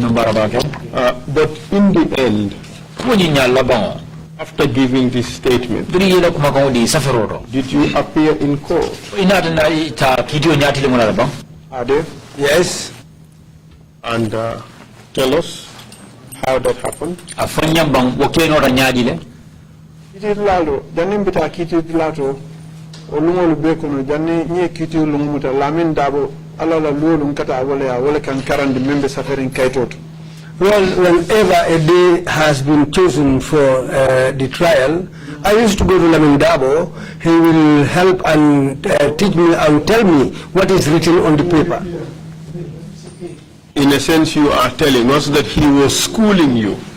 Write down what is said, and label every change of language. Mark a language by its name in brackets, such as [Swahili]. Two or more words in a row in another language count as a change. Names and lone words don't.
[English] But in the end, after giving this statement, did you appear in court? Yes. And tell us how that happened. [Mandingo] Kiti lalo, janni mbita kiti lato, olungolu bekono, janni nye kiti lungumuta, Lamin Dabo, alala luolu nkata wale kan karandi membe safarin kaitoto. [English] Well, whenever a day has been chosen for the trial, I used to go to Lamin Dabo. He will help and teach me and tell me what is written on the paper. In a sense, you are telling us that he was schooling you.